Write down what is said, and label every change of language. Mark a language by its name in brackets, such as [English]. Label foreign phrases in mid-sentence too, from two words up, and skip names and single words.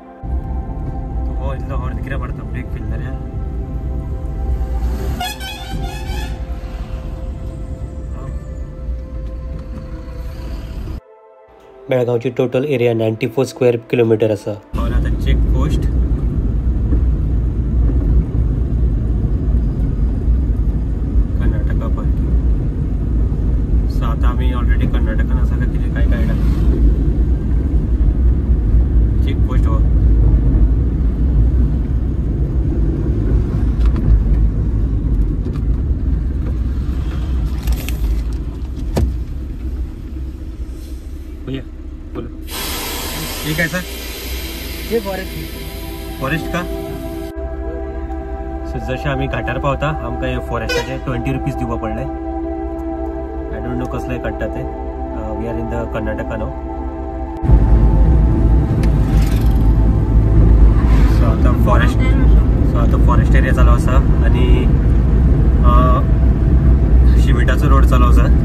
[Konkani] बेळगांवची [English] total area [Konkani] 94 [English] square kilometer [Konkani] आसा. [English] check post Karnataka parking. [Konkani] सो आता आमी ऑलरेडी कर्नाटकान आसा का कितें काय गायडा. [English] check post [Konkani] हो [Marathi] ठीक आहे [Konkani] सर. हे फॉरेस्ट का. सो जशें आमी घाटार पावता आमकां हे फॉरेस्टाचे 20 रुपीज दिवपा पडले. [English] I don't know [Konkani] कसले काडटा ते. [English] we are in the Karnataka now. [Konkani] सो आतां [English] forest area [Konkani] चालू आसा आनी शिमिटाचो रोड चालू आसा.